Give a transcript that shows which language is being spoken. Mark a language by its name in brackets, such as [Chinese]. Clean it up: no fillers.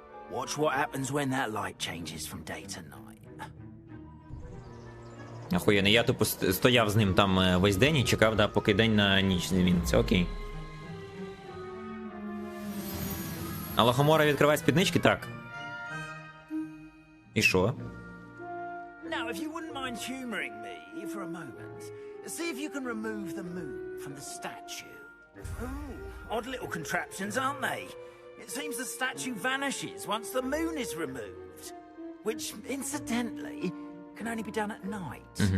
[English] Watch what happens when that light changes from day to night. [Ukrainian] Охуєнно, я тупо стояв з ним там весь день і чекав, да, поки день на ніч змін. Це окей. А Лохомора відкриває спіднички? Так. І що? [English] Now, if you wouldn't mind humoring me for a moment, see if you can remove the moon from the statue. Ooh, odd little contraptions, aren't they? It seems the statue vanishes once the moon is removed, which, incidentally, can only be done at night.